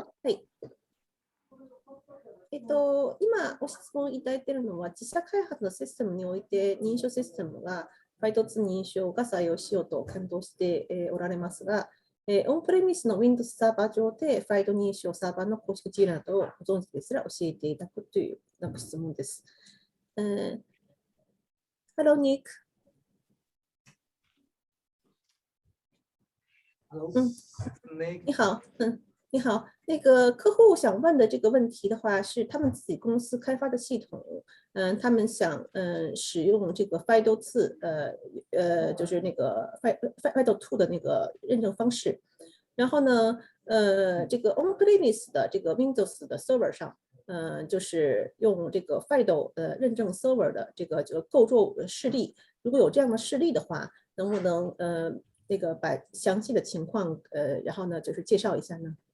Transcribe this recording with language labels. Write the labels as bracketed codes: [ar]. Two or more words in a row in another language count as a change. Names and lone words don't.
[ja] はい。今、ご質問いただいているのは、自社開発のシステムにおいて、認証システムが、FIDO2 認証が採用しようと検討しておられますが、オンプレミスの Windows サーバー上で FIDO 認証サーバーの公式事例などをご存知ですら教えていただくという質問です。Hello, Nick. [en] Hello, [zh] 你好，你好，那个客户想问的这个问题的话，是他们自己公司开发的系统，他们想使用这个 FIDO2，就是那个 FIDO2 的那个认证方式，然后呢，这个 on-premise 的这个 Windows 的 server 上，就是用这个 FIDO 认证 server 的这个构筑示例，如果有这样的示例的话，能不能那个把详细的情况然后呢就是介绍一下呢？